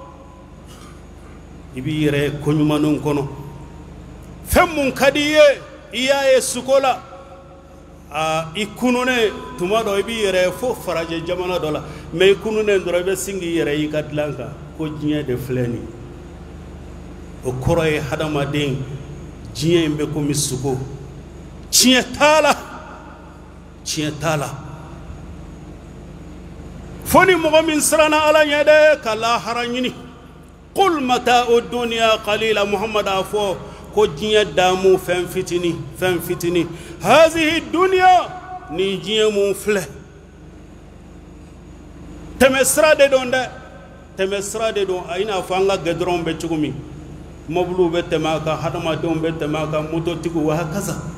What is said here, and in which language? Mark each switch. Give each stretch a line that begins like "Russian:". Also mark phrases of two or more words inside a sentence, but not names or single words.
Bambara: i b'i yɛrɛ ko ɲumanw kɔnɔ fɛn mun ka di i ye i y'a ye suko la i kununen tuma dɔ i b'i yɛrɛ fo farajɛ jamana dɔ la mɛ i kununen dɔrɔn i bɛ sin k'i yɛrɛ i ka dilan kan ko diɲɛ de filɛ nin o kɔrɔ ye hadamaden diɲɛ in bɛ komi suko tiɲɛ t'a la fo ni mɔgɔ min siranna Ala ɲɛ dɛ ka lahara ɲini
Arabic: قل متاع الدنيا قليل
Bambara: Muhammad a fɔ ko diɲɛ daamu fɛn fitini
Arabic: هذه الدنيا
Bambara: ni diɲɛ mun filɛ tɛmɛ sira de don a i n'a fɔ an ka gɛdɔrɔnw bɛ cogo min mɔbiliw bɛ tɛmɛ a kan hadamadenw bɛ tɛmɛ a kan mototigiw
Arabic: وهكذا